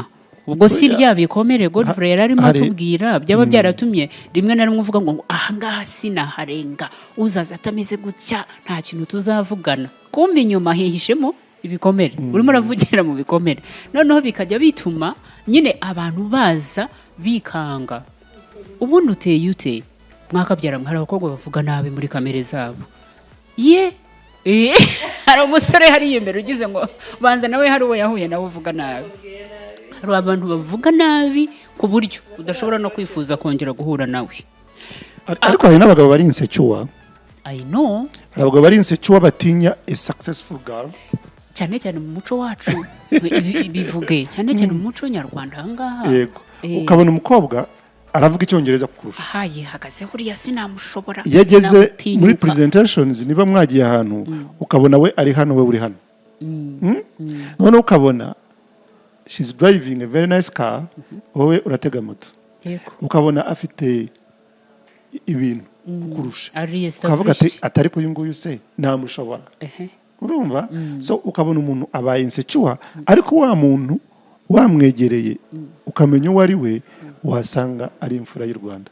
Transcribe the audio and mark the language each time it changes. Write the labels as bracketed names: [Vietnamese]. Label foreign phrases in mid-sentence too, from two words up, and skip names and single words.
[Kinyarwanda] Ubwo si bya bikomere Godfrey yararimo atubwira byaba byaratumye rimwe na rimwe uvuga ngo aha ngaha sinaharenga, uzaza atameze gutya nta kintu tuzavugana, kumva inyuma hihishemo ibikomere urimo uravugira mu bikomere noneho bikajya bituma nyine abantu baza bikanga ubundi uteye ute mwakabyara hari abakobwa bavuga nabi muri kamere zabo hari umusore hariya imbere ugize ngo banza nawe hari uwo yahuye nawe uvuga nabi hari abantu bavuga nabi ku buryo udashobora no kwifuza kongera guhura nawe ariko hari n'abagabo bari insecure [English] I know [Kinyarwanda] hari abagabo bari insecure batinya [English] a successful girl [Kinyarwanda] cyane cyane mu muco wacu bivuge cyane cyane mu muco nyarwanda ahangaha yego ukabona umukobwa aravuga icyongereza kurusha yihagaze huriya sinamushobora yageze muri presentations niba mwagiye ahantu ukabona we ari hano we uri hano noneho ukabona [English] she's driving a very nice car [Kinyarwanda] wowe uratega moto ukabona afite ibintu kukurusha ukavuga ati atari ko uyu nguyu se namushobora urumva so ukabona umuntu abaye insecure ariko wa muntu wamwegereye ukamenya uwo ari we wasanga ari imfura y'u Rwanda